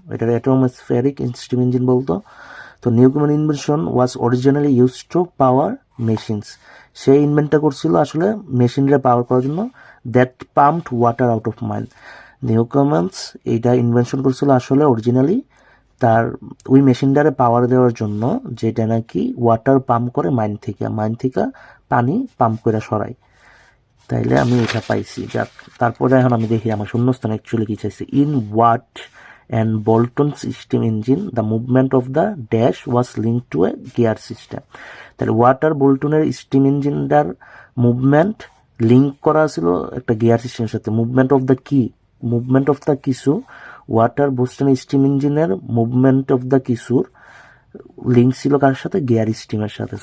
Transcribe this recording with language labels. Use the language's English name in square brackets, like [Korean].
[Bangla] এটা atmospheric steam engine বলতো। তো [English] Newcomen invention was originally use to power machines, [Bangla] সে ইনভেন্টটা করছিল আসলে মেশিনরে পাওয়ার করার জন্য, [English] That pumped water out of mine. [Bangla] নিউকোম্যানস এইটা ইনভেনশন করছিল আসলে অরিজিনালি তার ওই মেশিনটারে পাওয়ার দেওয়ার জন্য, যেটা নাকি ওয়াটার পাম্প করে মাইন থেকে পানি পাম্প করে সরাই। তাইলে আমি এটা পাইছি, যাক। তারপরে এখন আমি দেখি আমার শূন্যস্থান অ্যাকচুয়ালি কি চাইছে, [English] In Watt and Bolton's steam engine the movement of the dash was linked to a gear system। [Bangla] তাহলে ওয়াটার বোল্টনের স্টিম ইঞ্জিনটার মুভমেন্ট লিঙ্ক করা ছিল একটা গিয়ার সিস্টেমের সাথে। মুভমেন্ট অফ দ্য কিছু ওয়াটার বোল্টনের স্টিম ইঞ্জিনের মুভমেন্ট অফ দ্য কিছুর লিঙ্ক ছিল কার সাথে, গিয়ার স্টিমের সাথে।